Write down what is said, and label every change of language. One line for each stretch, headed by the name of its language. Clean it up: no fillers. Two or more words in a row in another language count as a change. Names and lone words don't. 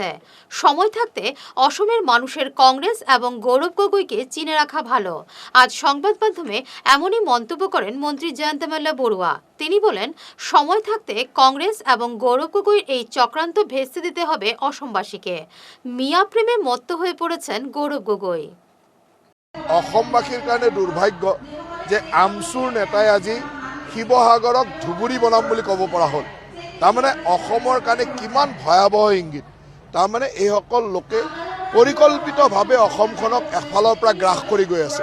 Bangla: সময় থাকতে অসমের মানুষের কংগ্রেস এবং গৌরব গগৈকে চিনে রাখা ভালো। আজ সংবাদ মাধ্যমে এমনই মন্তব্য করেন মন্ত্রী জয়ন্ত মাল্লা বড়ুয়া। তিনি বলেন, সময় থাকতে কংগ্রেস এবং গৌরব গগৈর এই চক্রান্ত ভেস্তে দিতে হবে অসমবাসীকে। মিয়া প্রেমে মত্ত হয়ে পড়েছেন গৌরব গগৈ।
Assamese: অসমবাসীৰ কাৰণে দুৰ্ভাগ্য যে আমচুৰ নেতাই আজি শিৱসাগৰক ধুবুৰী বনাম বুলি ক'ব পৰা হ'ল। তাৰমানে অসমৰ কাৰণে কিমান ভয়াৱহ ইংগিত। তাৰমানে এইসকল লোকে পৰিকল্পিতভাৱে অসমখনক এফালৰ পৰা গ্ৰাস কৰি গৈ আছে।